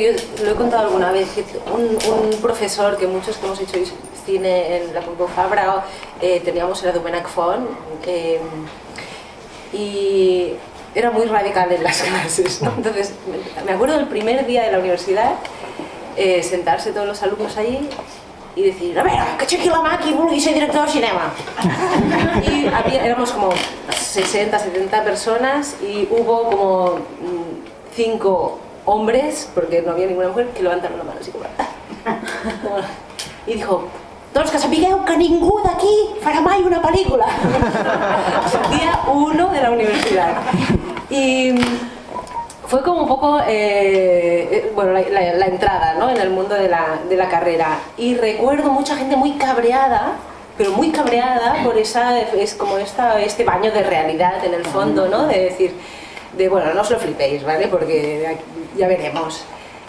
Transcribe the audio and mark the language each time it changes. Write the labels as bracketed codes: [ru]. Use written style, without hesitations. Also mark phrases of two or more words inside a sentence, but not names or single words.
[es] Yo lo he contado alguna vez, que un profesor que muchos que hemos hecho cine en la Pompeu Fabra teníamos, era Domènec Font, y era muy radical en las clases, ¿no? Entonces me acuerdo del primer día de la universidad, sentarse todos los alumnos allí y decir, a ver, [ca] que aixequi la mà qui vulgui ser director de cinema. [es] Y éramos como 60, 70 personas y hubo como 5 hombres, porque no había ninguna mujer, que levantaron la mano así como... Y dijo, [ca] doncs que sapigueu que ningú d'aquí farà mai una pel·lícula. [es] Día 1 de la universidad. Y fue como un poco bueno, la entrada, ¿no?, en el mundo de la carrera. Y recuerdo mucha gente muy cabreada, pero muy cabreada por es como este baño de realidad en el fondo, ¿no?, de decir, bueno, no os lo flipéis, ¿vale?, porque ya veremos.